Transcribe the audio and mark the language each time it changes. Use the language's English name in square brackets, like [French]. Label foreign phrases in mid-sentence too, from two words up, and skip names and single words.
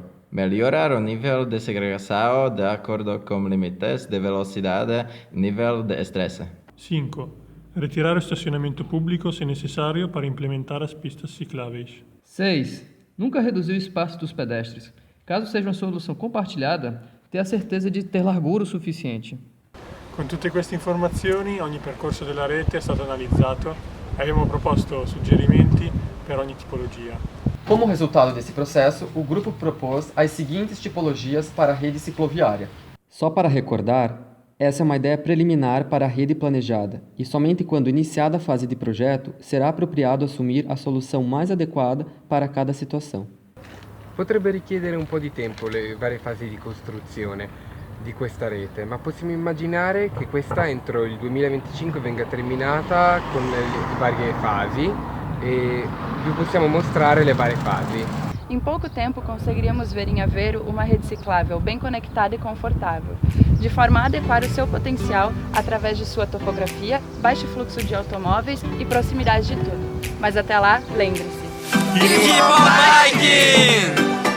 [Portuguese] Melhorar o nível de segregação de acordo com limites de velocidade e nível de estresse. 5. Retirar o estacionamento público se necessário para implementar as pistas cicláveis. 6. Nunca reduzir o espaço dos pedestres. Caso seja uma solução compartilhada, ter a certeza de ter largura o suficiente. [Italian] Con tutte queste informazioni, ogni percorso della rete è stato analizzato e abbiamo proposto suggerimenti per ogni tipologia. [Portuguese] Como resultado desse processo, o grupo propôs as seguintes tipologias para a rede cicloviária. Só para recordar, essa é uma ideia preliminar para a rede planejada, e somente quando iniciada a fase de projeto será apropriado assumir a solução mais adequada para cada situação. [Italian] Potrebbe richiedere un po' di tempo le varie fasi di costruzione di questa rete, ma possiamo immaginare che questa entro il 2025 venga terminata con le varie fasi e vi possiamo mostrare le varie fasi. [Portuguese] Em pouco tempo, conseguiríamos ver em Aveiro uma rede ciclável bem conectada e confortável, de forma a adequar o seu potencial através de sua topografia, baixo fluxo de automóveis e proximidade de tudo. Mas até lá, lembre-se: [English] Keep on biking!